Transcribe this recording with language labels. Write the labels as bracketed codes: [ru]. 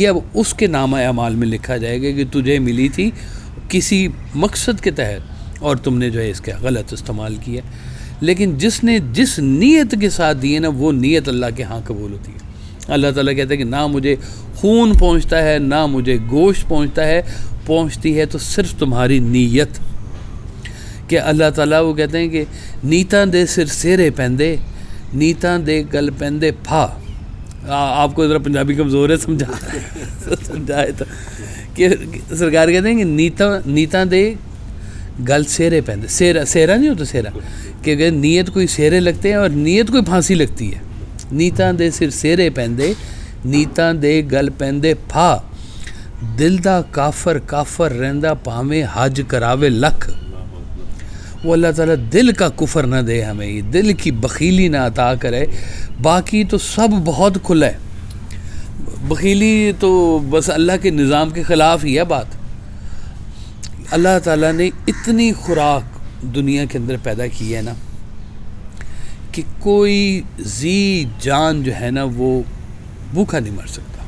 [ur] یہ اب اس کے نامہ اعمال میں لکھا جائے گا کہ تجھے ملی تھی کسی مقصد کے تحت اور تم نے جو ہے اس کا غلط استعمال کیا. لیکن جس نے جس نیت کے ساتھ دی ہے نا, وہ نیت اللہ کے ہاں قبول ہوتی ہے. اللہ تعالیٰ کہتا ہے کہ نہ مجھے خون پہنچتا ہے نہ مجھے گوشت پہنچتا ہے, پہنچتی ہے تو صرف تمہاری نیت. کہ اللہ تعالیٰ وہ کہتے ہیں کہ [pa] نیتاں دے سر سیرے پہندے, نیتاں دے گل پہندے پھا. [ur] آپ کو ذرا پنجابی کمزور ہے, سمجھائے تو کہ سرکار کہتے ہیں کہ [pa] نیتاں دے گل سیرے پہندے. [ur] سیرا نہیں ہوتا, سیرا کہ نیت کوئی سیرے لگتے ہیں اور نیت کوئی پھانسی لگتی ہے. [pa] نیتاں دے سر سیرے پہندے, نیتاں دے گل پہندے پھا, دل دا کافر کافر رہندا پاویں حج کراوے لکھ. [ur] وہ اللہ تعالیٰ دل کا کفر نہ دے ہمیں, یہ دل کی بخیلی نہ عطا کرے. باقی تو سب بہت کھلا ہے. بخیلی تو بس اللہ کے نظام کے خلاف ہی ہے بات. اللہ تعالیٰ نے اتنی خوراک دنیا کے اندر پیدا کی ہے نا کہ کوئی ذی جان جو ہے نا وہ بھوکا نہیں مر سکتا.